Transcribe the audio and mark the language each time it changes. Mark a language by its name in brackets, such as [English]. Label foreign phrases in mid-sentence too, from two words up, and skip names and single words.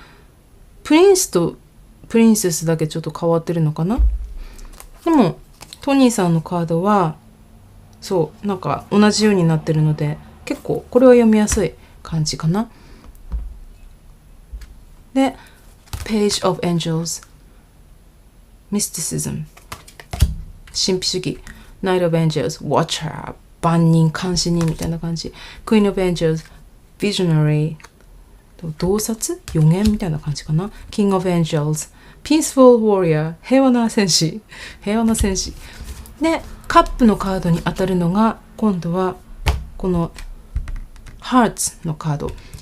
[Japanese] プリンスとプリンセスだけちょっと変わってるのかな。でも、トニーさんのカードは、そう、なんか同じようになってるので、結構これは読みやすい感じかな。で、Page of Angels、Mysticism、神秘主義、Knight of Angels、Watcher、万人、監視人みたいな感じ。Queen of Angels、Visionary、洞察、予言みたいな感じかな。King of Angels、Peaceful Warrior、平和な戦士。でカップのカードに当たるのが今度はこの Hearts のカード。